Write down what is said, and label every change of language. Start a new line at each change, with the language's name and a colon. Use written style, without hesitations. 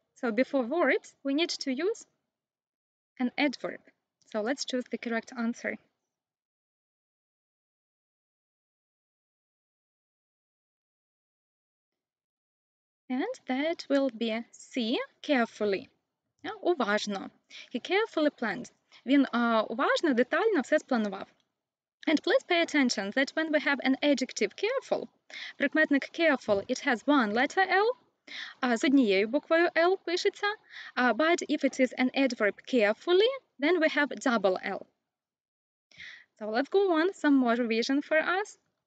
English: So before verbs, we need to use an adverb. So let's choose the correct answer. And that will be C, carefully.
Ukrainian: Уважно.
English: He carefully planned.
Ukrainian: Він уважно, детально все спланував.
English: And please pay attention that when we have an adjective careful,
Ukrainian: прикметник
English: careful, it has one letter L,
Ukrainian: з однією буквою L пишеться,
English: but if it is an adverb carefully, then we have double L. So let's go on, some more revision for us.